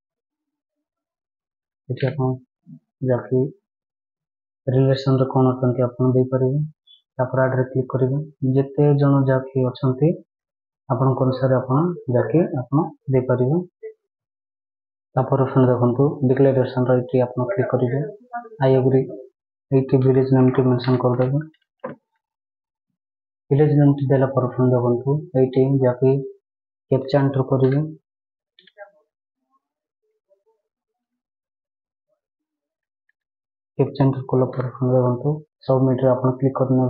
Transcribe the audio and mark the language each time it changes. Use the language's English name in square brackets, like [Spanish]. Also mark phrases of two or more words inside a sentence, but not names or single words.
[Odia] ଏଠି ଆପଣ ଯାକି ରିଲେସନ ରେ କଣ ଅଛନ୍ତି ଆପଣ ଦେଇ ପାରିବେ। ତାପରେ [English] add click [Odia] କରିବେ। ଯେତେ ଜଣ ଯାକି ଅଛନ୍ତି ଆପଣ କୁ ଅନୁସାର ଆପଣ ଯାକି ଆପଣ ଦେଇ ପାରିବେ। ତାପରେ ଦେଖ ଡିକ୍ଲେରେସନ ରେ ଏଠି ଆପଣ କ୍ଲିକ କରିବେ। [English] I agree [Odia] ଏଠି [English] village name [Odia] ଟି ମେନସନ କରି ଦେବେ। [English] village name [Odia] ଟି ଦେଲା ପରେ ଦେଖ ଏଠି ଯାକି [English] captcha enter [Odia] କରିବେ। [English] captcha enter [Odia] କଲା ପରେ ଦେଖ ସବମିଟ ରେ ଆପଣ କ୍ଲିକ କରି ନେବେ।